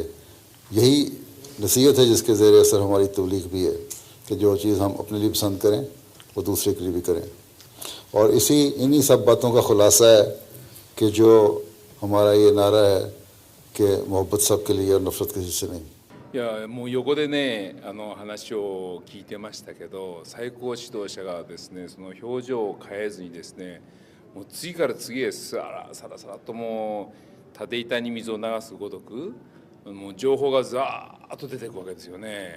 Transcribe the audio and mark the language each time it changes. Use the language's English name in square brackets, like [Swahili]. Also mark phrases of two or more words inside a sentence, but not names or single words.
[Urdu] یہی نصیحت ہے جس کے زیرِ اثر ہماری تبلیغ بھی ہے کہ جو چیز ہم اپنے لیے پسند کریں وہ دوسرے کے لیے بھی کریں. اور انہی سب باتوں کا خلاصہ ہے کہ جو ہمارا یہ نعرہ ہے کہ محبت سب کے لیے اور نفرت کسی سے نہیں. [Japanese] いやもう横でね話を聞いてましたけど、最高指導者がですねその表情を変えずにですね、もう次から次へさらさらともう縦板に水を流すごとくもう情報がザーッと出ていくわけですよね。